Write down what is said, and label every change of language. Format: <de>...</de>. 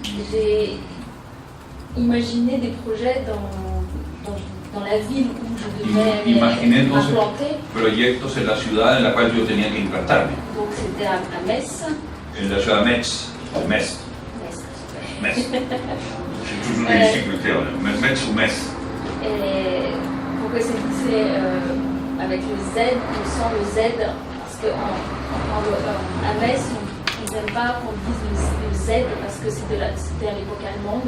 <fr>J'ai imaginé des projets dans la ville où je devais</fr> <es>Imaginé entonces</es> <fr>m'implanter.</fr> <es>proyectos en la ciudad en la cual yo tenía que implantarme.</es> <fr>Donc c'était à Metz.</fr> <es>En la ciudad de Metz. Metz.</es> <fr>J'ai toujours des difficultés, Metz ou Metz. Et pourquoi c'est avec le Z, on sent le Z, parce qu'à Metz, ils n'aiment pas qu'on dise le Z parce que c'était à l'époque allemande.</fr>